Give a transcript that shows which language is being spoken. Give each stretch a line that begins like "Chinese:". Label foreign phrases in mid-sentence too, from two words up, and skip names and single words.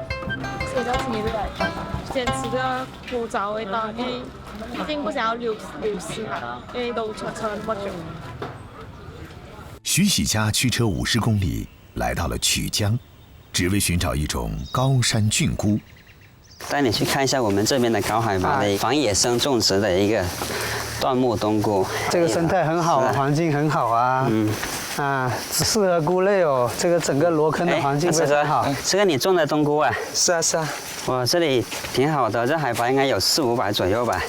Chinese: 比較親的，先吃個古早味道，因為畢竟不想要流失嘛，因為都傳承那麼久。徐喜家驅車50公里來到了曲江，只為尋找一種高山菌菇。帶你去看一下我們這邊的高海拔的防野生種植的一個椴木冬菇。這個生態很好，環境很好啊。啊，适合菇类哦。这个整个罗坑的环境非常好。这个你种的冬菇啊？是啊是啊。哇，这里挺好的，这海拔应该有400-500左右吧？